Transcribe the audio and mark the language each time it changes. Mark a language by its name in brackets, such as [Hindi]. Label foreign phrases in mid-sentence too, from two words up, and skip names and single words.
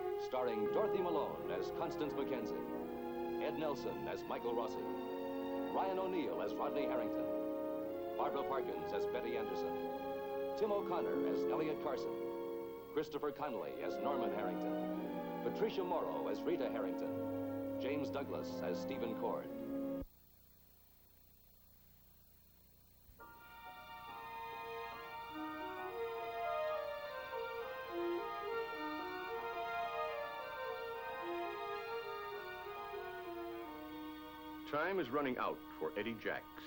[English] starring Dorothy Malone as Constance Mackenzie, Ed Nelson as Michael Rossi, Ryan O'Neal as Rodney Harrington, Barbara Parkins as Betty Anderson, Tim O'Connor as Elliot Carson, Christopher Connolly as Norman Harrington, Patricia Morrow as Rita Harrington, James Douglas as Stephen Cord. Time is running out for Eddie Jacks.